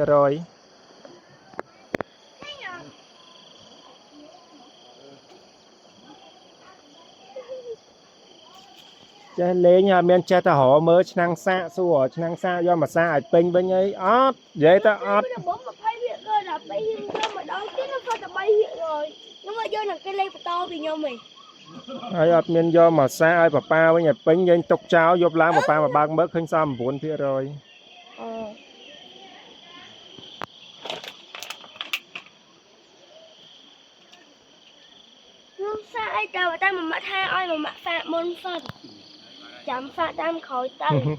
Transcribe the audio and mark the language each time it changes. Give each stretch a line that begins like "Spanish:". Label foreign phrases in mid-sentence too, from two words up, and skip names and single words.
Khmer: ចេះលេងហើយមានចេះតែរមើលឆ្នាំងសាកសួរឆ្នាំងសាកយកមកសាកឲ្យពេញវិញអីអត់និយាយតែអត់ ខ្ញុំ20វាក៏ដល់3រៀងទៅម្ដងទៀតគាត់តែ3រៀង
Vietnamese: rồi nhưng mà vô là cái
Khmer: លេខបន្តពីខ្ញុំឯង ហើយអត់មានយកមកសាកឲ្យប៉ាប៉ាវិញឲ្យពេញយើងទុកចោលយកឡើងប៉ាប៉ាមកបើកមើលឃើញសល់ 9% ខ្ញុំសាកអីទៅតែមួយម៉ាក់ថាឲ្យមួយម៉ាក់សាកមុនសិនចាំសាកតាមក្រោយទៅ